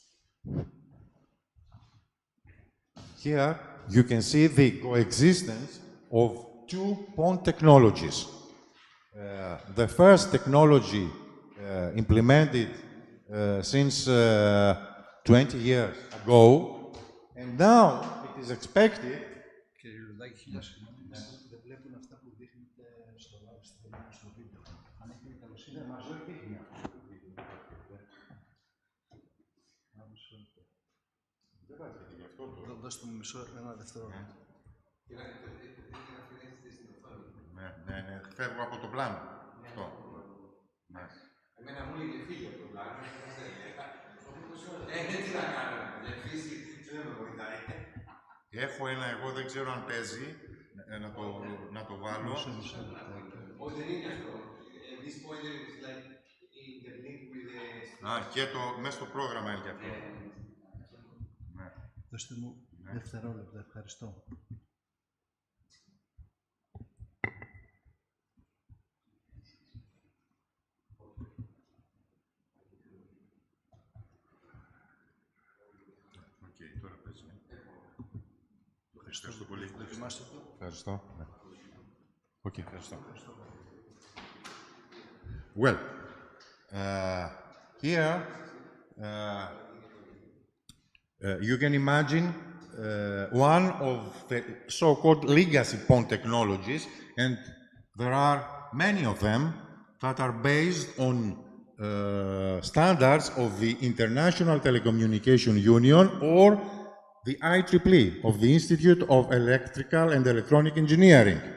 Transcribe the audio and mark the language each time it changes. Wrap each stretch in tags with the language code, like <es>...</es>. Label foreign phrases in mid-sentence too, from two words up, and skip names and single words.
<en>Here you can see the coexistence of two PON technologies. The first technology implemented since 20 years ago, and now it is expected.</en> <el>Δώστε μου ένα δευτερόλεπτο. Ναι, φεύγω από το πλάνο. Αυτό. Εμένα μου λέει φύγει από το πλάνο. Έτσι να κάνουμε. Δεν με βοηθάει. Έχω ένα, εγώ δεν ξέρω αν παίζει, να το βάλω. Όχι, δεν είναι αυτό.</el> <en>This pointer is like interlinked with the...</en> <el>Και μέσα στο πρόγραμμα είναι και αυτό. Δώστε μου δευτερόλεπτα, ευχαριστώ. Τώρα παίζει. Ευχαριστώ πολύ. Δοκιμάστε το. Ευχαριστώ. Ευχαριστώ.</el> <en>Well, here you can imagine one of the so-called legacy PON technologies, and there are many of them that are based on standards of the International Telecommunication Union or the IEEE of the Institute of Electrical and Electronic Engineering.</en>